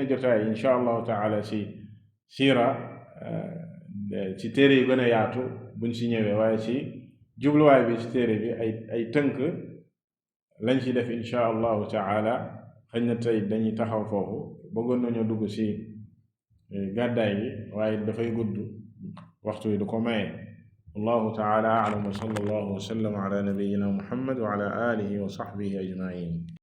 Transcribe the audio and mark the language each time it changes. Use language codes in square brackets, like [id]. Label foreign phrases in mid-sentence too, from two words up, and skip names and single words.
[wo] jotaay [ar] إن شاء الله تعالى [wo] ci siira ci téere yu gën a yaatu buñ ci ñëwee waaye ci jubluwaay bi ci téere bi ay tënk lañ ci def [ar] إن شاء الله تعالى [wo] xëy na tey dañuy taxaw foofu bëggoon nañoo dugg ci gàddaay bi waaye dafay gudd waxtu yi du ko maye [ar] والله تعالى أعلم وصلى الله وسلم على نبينا محمد وعلى آله وصحبه أجمعين